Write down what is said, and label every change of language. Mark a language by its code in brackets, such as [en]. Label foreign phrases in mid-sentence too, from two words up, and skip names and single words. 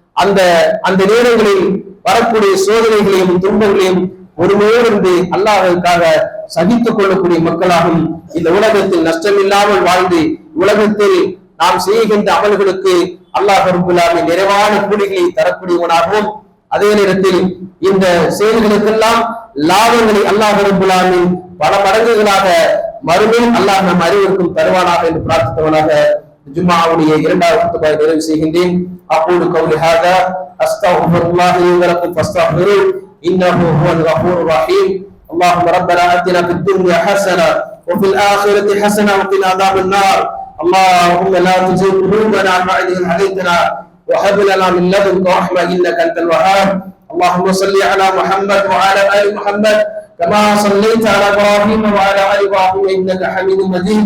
[ta] அந்த நேரங்களில் வரக்கூடிய சோதனைகளையும் துன்பங்களையும் ஒருமையோடு இருந்து அல்லாஹ்வுக்காக சகித்துக் கொள்ளக்கூடிய மக்களாகவும், இந்த உலகத்தில் நஷ்டம் இல்லாமல் வாழ்ந்து உலகத்தில் நாம் செய்கின்ற அமல்களுக்கு [ar] الله رب العالمين [ta] நிறைவான கூலிகளை தரக்கூடியவனாகவும், அதே நேரத்தில் இந்த செயல்களுக்கெல்லாம் லாபங்களை [ar] الله رب العالمين [ta] பல மடங்குகளாக மறுமையில் அல்லாஹ் நம் அறிவிற்கும் தருவானாக என்று பிரார்த்தித்தவனாக ஜும்ஆவுடைய இரண்டாவது குத்பாவை நிறைவு செய்கின்றேன். [ar] أقول قولي هذا أستغفر الله لي ولكم فاستغفروا إنه هو الغفور الرحيم. اللهم ربنا آتنا في الدنيا حسنة وفي الآخرة حسنة وقنا عذاب النار. اللهم لا تزغ قلوبنا بعد إذ هديتنا وهب لنا من لدنك رحمة إنك أنت الوهاب. اللهم صل على محمد وعلى آل محمد كما صليت على إبراهيم وعلى آل إبراهيم إنك حميد مجيد.